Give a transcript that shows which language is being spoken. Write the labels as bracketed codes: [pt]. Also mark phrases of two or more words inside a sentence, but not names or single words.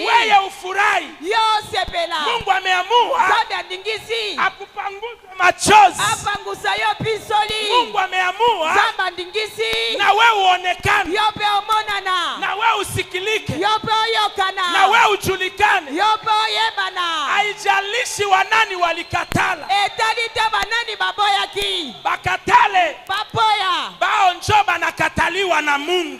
[sw] Weye ufurahi. [ln] Yo sepela. [sw] Mungu ameamua. [ln] Nzambe andingisi. [sw] Akupanguza machozi. [ln] Apangusa yo pisoli. [sw] Mungu ameamua. [ln] Nzambe andingisi. [sw] Na wewe uonekane. [ln] Yo pe omonana. [sw] Na wewe usikilike. [ln] Yo pe oyokana. [sw] Na wewe ujulikane. [ln] Yo pe oyebana. [sw] Haijalishi wanani walikatala. [ln] Etali te banani baboyaki. [sw] Bakatale. [ln] Baboya. [sw] Bao njo banakataliwa na Mungu.